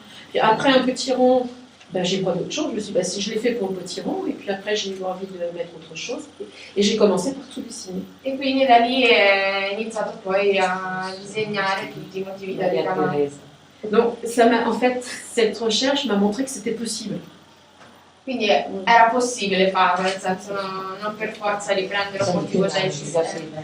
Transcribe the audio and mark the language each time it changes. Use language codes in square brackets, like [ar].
[fr] Puis après un potiron, ben, j'ai brodé autre chose. Je me suis dit, ben, si je l'ai fait pour le potiron, et puis après j'ai eu envie de mettre autre chose, et j'ai commencé par tout dessiner. [it] E quindi da lì è iniziato poi a disegnare tutti i motivi da ricamare. [fr] Donc, en fait, cette recherche m'a montré que c'était possible. [it] Quindi era possibile farlo, nel senso non per forza riprendere un motivo già esistente.